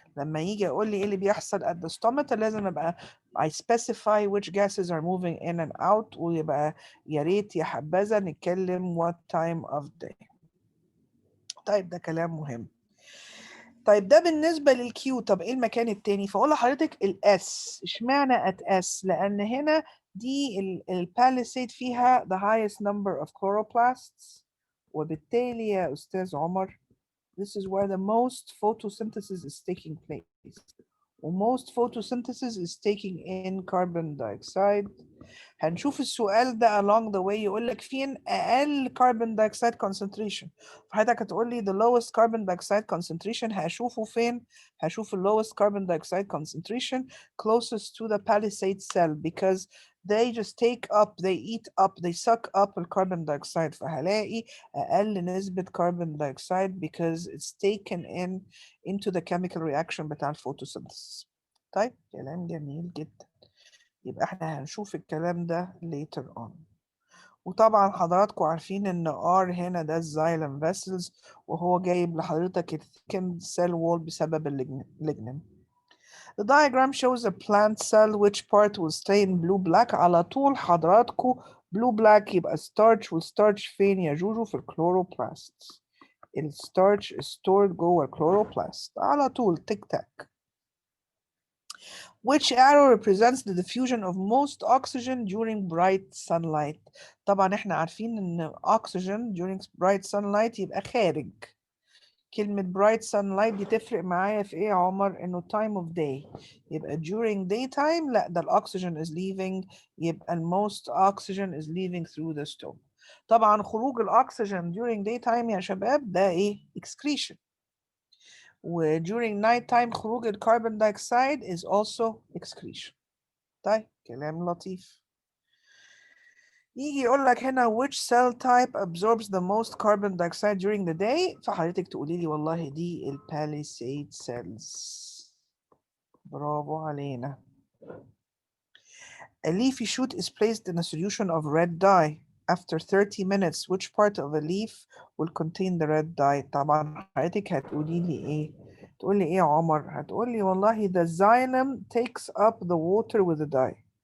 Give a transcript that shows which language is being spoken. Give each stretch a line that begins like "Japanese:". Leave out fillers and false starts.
Arabic: لما يجي اقول لي ايه اللي بيحصل at the stomata لازم ابقى
English: I specify which gases are moving in and out،
Arabic: ويبقى يا ريت يا حبذا نتكلم what time of day. طيب ده كلام مهم. طيب ده بالنسبة للكيو. طب ايه المكان التاني؟ فاقول لحضرتك الاس. اشمعنى ات اس؟ لان هنا دي الباليسيد فيها the highest number of chloroplasts، وبالتالي يا استاذ عمر
English: this is where the most photosynthesis is taking place. وmost photosynthesis is taking in carbon dioxide.
Arabic: هنشوف السؤال ده along the way يقول لك فين أقل carbon dioxide concentration. فحضرتك هتقول لي
English: the lowest carbon dioxide concentration هشوفه فين؟ هشوف the lowest carbon dioxide concentration closest to the palisade cell because they just take up, they eat up, they suck up the carbon dioxide.
Arabic: فهلاقي أقل نسبة
English: carbon dioxide because it's taken in into the chemical reaction بتاع الفوتوسينثيسيس.
Arabic: طيب كلام جميل جدا. يبقى احنا هنشوف الكلام ده later on. وطبعا حضراتكم عارفين ان R هنا ده الزايلم vessels، وهو جايب لحضرتك الثيكند cell wall بسبب الليجنين.
English: The diagram shows a plant cell which part will stay in blue black.
Arabic: على طول حضراتكم blue black يبقى starch، والستارش فين يا جوجو؟ في الكلوروبلاست. الستارش is stored جوه الكلوروبلاست على طول. تك تاك.
English: Which arrow represents the diffusion of most oxygen during bright sunlight؟
Arabic: طبعا احنا عارفين ان oxygen during bright sunlight يبقى خارج. كلمة bright sunlight دي تفرق معايا في ايه يا عمر؟ انه time of day. يبقى
English: during daytime لا ده oxygen is leaving، يبقى most oxygen is leaving through the stone.
Arabic: طبعا خروج الاكسجين during daytime يا شباب ده ايه؟ excretion. و during night time خروج الكربون دايوكسيد is also excretion. طيب كلام لطيف.
English: يجي يقول لك هنا which cell type absorbs the most carbon dioxide during the day،
Arabic: فحضرتك تقولي لي والله دي الباليسيد cells. برافو علينا.
English: A leafy shoot is placed in a solution of red dye. After 30 minutes, which part of a leaf will contain the red dye؟
Arabic: طبعا حضرتك هتقولي لي ايه؟ تقولي ايه يا عمر؟ هتقولي والله
English: the xylem takes up the water with the dye.